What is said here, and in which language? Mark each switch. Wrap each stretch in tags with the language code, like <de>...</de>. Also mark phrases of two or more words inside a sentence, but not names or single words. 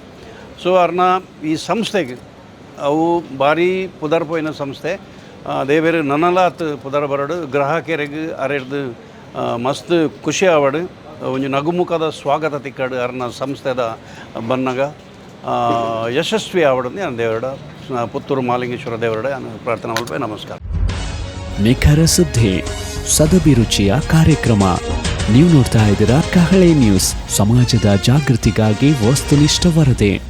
<tcy>ಸೊ ಅರ್ನ ಈ ಸಂಸ್ಥೆಗೆ ಅವು ಭಾರಿ ಪುದರ್ ಪೋಯಿನ ಸಂಸ್ಥೆ ದೇವೇರು ನನಲಾತ್ ಪುದರ್ ಬರಡು ಗ್ರಾಹಕರಿಗೆ ಅರೆರ್ದು ಮಸ್ತ್ ಖುಷಿ ಆವಡು ಒಂಜಿ ನಗುಮುಖದ ಸ್ವಾಗತ ತಿಕ್ಕಡು ಅರ್ನ ಸಂಸ್ಥೆದ ಬನ್ನಗ ಯಶಸ್ವಿ ಆವಡು ನಾನು ದೇವರಡ ಪುತ್ತೂರು ಮಾಲಿಂಗೇಶ್ವರ ದೇವರಡ ನಾನು ಪ್ರಾರ್ಥನೆ ಮಲ್ಪೆ.</tcy> <kn>ನಮಸ್ಕಾರ. ನಿಖರ ಸುದ್ದಿ ಸದಭಿರುಚಿಯ ಕಾರ್ಯಕ್ರಮ. ನೀವು ನೋಡ್ತಾ ಇದ್ದೀರಾ ಕಹಳೆ ನ್ಯೂಸ್, ಸಮಾಜದ ಜಾಗೃತಿಗಾಗಿ ವಸ್ತುನಿಷ್ಠ ವರದಿ.</kn>